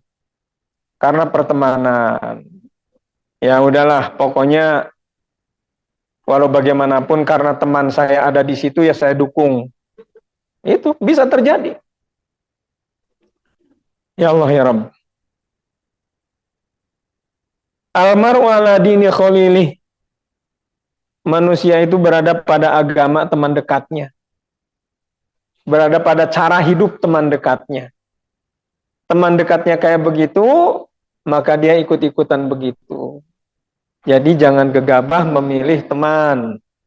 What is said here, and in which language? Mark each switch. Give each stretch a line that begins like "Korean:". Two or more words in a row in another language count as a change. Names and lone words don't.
Indonesian: Karena pertemanan. Ya udahlah, pokoknya walau bagaimanapun karena teman saya ada di situ ya saya dukung. Itu bisa terjadi.
Arabic: يا الله يا رب. المرء على دين خليله.
Indonesian: Manusia itu berada pada agama teman dekatnya. Berada pada cara hidup teman dekatnya. Teman dekatnya kayak begitu, maka dia ikut-ikutan begitu. Jadi jangan gegabah memilih teman.